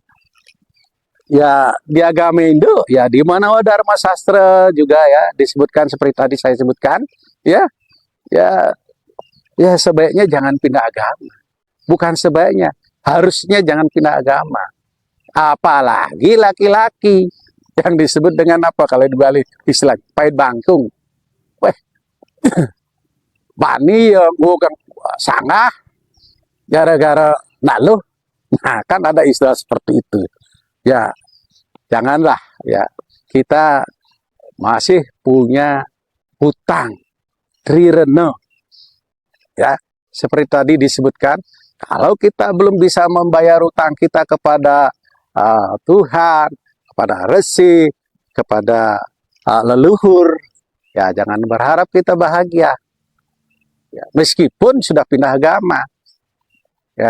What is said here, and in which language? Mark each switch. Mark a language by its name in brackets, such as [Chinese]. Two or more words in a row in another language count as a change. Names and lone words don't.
[Indonesian] ya di agama Hindu ya di Manawa Dharma Sastra juga ya disebutkan seperti tadi saya sebutkan ya, ya sebaiknya jangan pindah agama. Bukan sebaiknya, harusnya jangan pindah agama. Apalagi laki-laki yang disebut dengan apa kalau di Bali istilah [Balinese] pait bangkung. Weh, bani ya bukan sangah gara-gara naluh. [Indonesian] Nah, kan ada istilah seperti itu. Ya, janganlah ya, kita masih punya hutang trirena ya, seperti tadi disebutkan, kalau kita belum bisa membayar hutang kita kepada Tuhan, kepada resi, kepada leluhur, ya jangan berharap kita bahagia ya, meskipun sudah pindah agama ya.